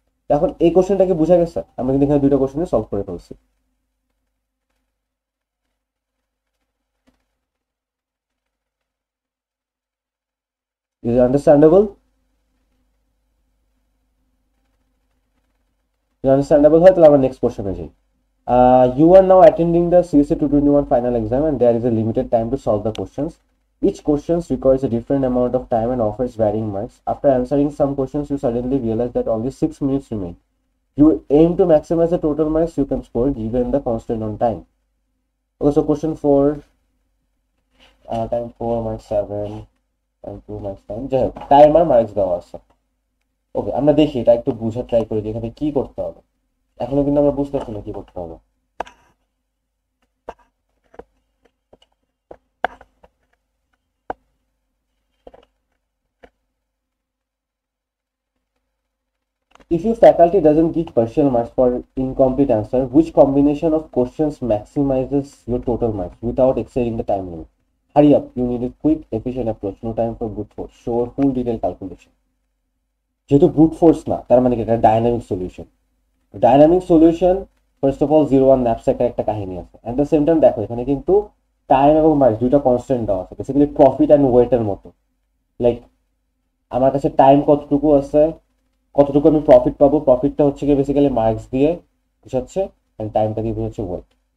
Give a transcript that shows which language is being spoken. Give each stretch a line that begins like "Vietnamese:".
Bangla: এখন এই কোশ্চেনটাকে বোঝা গেছে, আমরা কিন্তু এখানে দুটো কোশ্চেনে সলভ করে ফেলছি।
English: Is it understandable?
Bangla: Understandable হয় তাহলে আমরা নেক্সট কোশ্চেনে যাই।
English: You are now attending the CSA 221 final exam and there is a limited time to solve the questions. Each question requires a different amount of time and offers varying marks. After answering some questions, you suddenly realize that only 6 minutes remain. You aim to maximize the total marks you can score given the constant on time. Okay, so question 4, time 4 marks 7, time 2 marks 9.
Bangla: যাই হোক timer marks দেওয়া আছে। ওকে, আমরা দেখি এটা একটু বুঝার try করি যে এখানে কি করতে হবে। এখনো কিন্তু আমরা বুঝতে পারছি না কি করতে হবে।
English: If your faculty doesn't give partial marks for incomplete answer, which combination of questions maximizes your total marks without exceeding the time limit? Hurry up, you need a quick, efficient approach. No time for brute force. Show a full detailed calculation.
Bangla: যেহেতু brute force না, তার মানে কি এটা dynamic solution. Dynamic solution first of all 01 ন্যাপস্যাকের একটা কাহিনী আছে।
English: at the same time
Bangla: দেখো এখানে কিন্তু টাইম এবং মার্কস দুইটা কনস্ট্যান্ট দেওয়া আছে, বেসিক্যালি প্রফিট অ্যান্ড ওয়েটের মতো। লাইক আমার কাছে টাইম কতটুকু আছে, কতটুকু আমি প্রফিট পাবো, প্রফিটটা হচ্ছে কি বেসিক্যালি মার্কস দিয়ে বুঝাচ্ছে, অ্যান্ড টাইমটা দিয়ে বুঝাচ্ছে ওয়েট।